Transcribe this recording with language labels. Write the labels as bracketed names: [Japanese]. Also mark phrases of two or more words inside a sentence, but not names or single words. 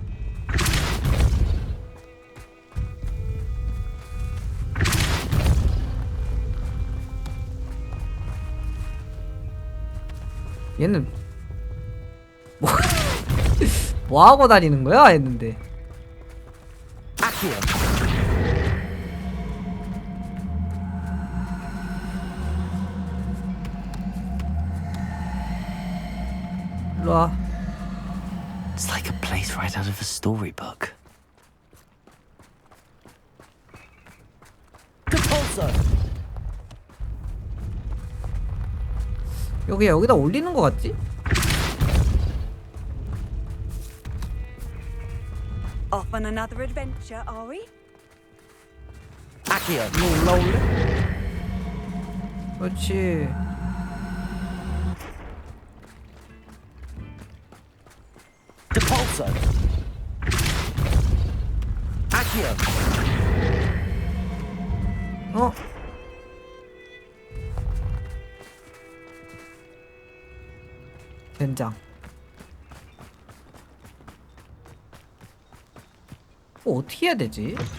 [Korean] 얘는 뭐 하고 다니는 거야? 했는데. 일로 와. [English] It's like a place right out of a storybook. [Korean] 여기다 올리는 거 같지? [English] Off on another adventure, are we? [Korean] Accio. 이거 올라올래? 그렇지. Depulso. Accio. 된장. 어떻게 해야 되지?